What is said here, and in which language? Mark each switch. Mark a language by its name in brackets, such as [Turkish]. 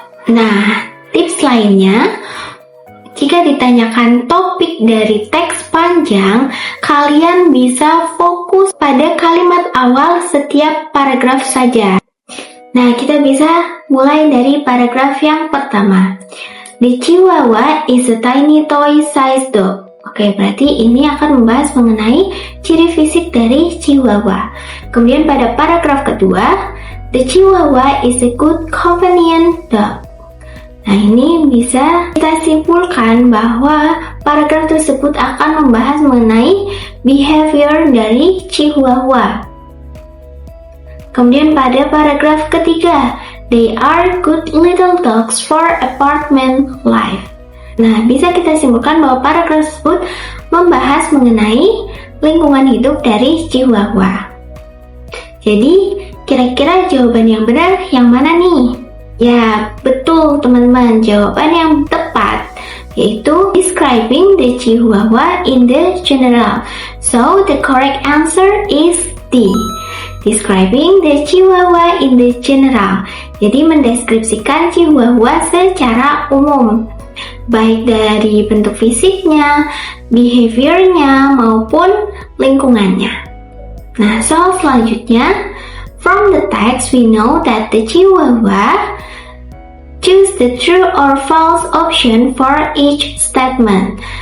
[Indonesian] Nah, tips lainnya, jika ditanyakan topik dari teks panjang, kalian bisa fokus pada kalimat awal setiap paragraf saja. Nah, kita bisa mulai dari paragraf yang pertama. [English] The Chihuahua is a tiny toy-sized dog. [Indonesian] Oke, berarti ini akan membahas mengenai ciri fisik dari Chihuahua. Kemudian pada paragraf kedua, [English] The Chihuahua is a good companion dog. [Indonesian] Nah, ini bisa kita simpulkan bahwa paragraf tersebut akan membahas mengenai behavior dari Chihuahua. Kemudian pada paragraf ketiga, [English] they are good little dogs for apartment life. [Indonesian] Nah, bisa kita simpulkan bahwa paragraf tersebut membahas mengenai lingkungan hidup dari Chihuahua. Jadi, kira-kira jawaban yang benar yang mana nih? Ya, betul teman-teman, jawaban yang tepat yaitu [English] describing the Chihuahua in the general. So, the correct answer is D. Describing the Chihuahua in the general. [Indonesian] Jadi mendeskripsikan Chihuahua secara umum, baik dari bentuk fisiknya, behaviornya, maupun lingkungannya. Nah, soal selanjutnya, [English] from the text we know that the Chihuahua choose the true or false option for each statement.